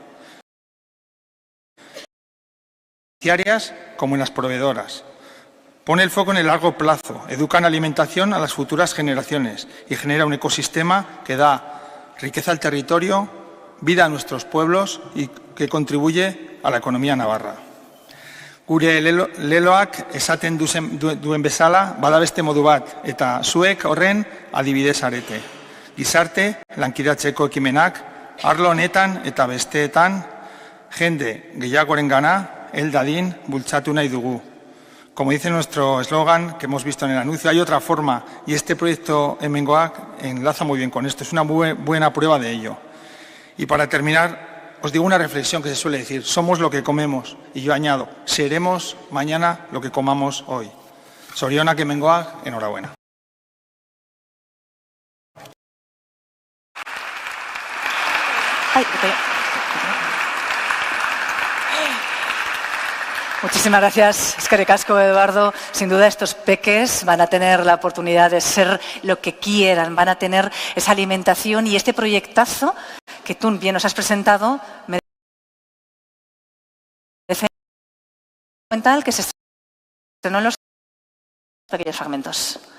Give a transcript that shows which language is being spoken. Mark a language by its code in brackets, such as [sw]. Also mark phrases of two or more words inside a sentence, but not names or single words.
[es] Como en las proveedoras. Pone el foco en el largo plazo, educa en alimentación a las futuras generaciones y genera un ecosistema que da riqueza al territorio, vida a nuestros pueblos y que contribuye a la economía navarra. [eu] Gure leloak esaten duen bezala, bada beste modu bat, eta zuek horren adibide zarete. Gizarte, lankidatzeko ekimenak, arlo honetan eta besteetan, jende gehiagorengana, hel dadin bultzatu nahi dugu. [es] Como dice nuestro eslogan que hemos visto en el anuncio, hay otra forma y este proyecto Hemengoak enlaza muy bien con esto, es una buena prueba de ello. Y para terminar, os digo una reflexión que se suele decir: somos lo que comemos. Y yo añado, seremos mañana lo que comamos hoy. [eu] Zorionak Hemengoak, [es] enhorabuena. Muchísimas gracias, [eu] eskerrik asko, Eduardo. [es] Sin duda estos peques van a tener la oportunidad de ser lo que quieran, van a tener esa alimentación y este proyectazo que tú bien nos has presentado me parece fundamental que se estrenó en los pequeños fragmentos.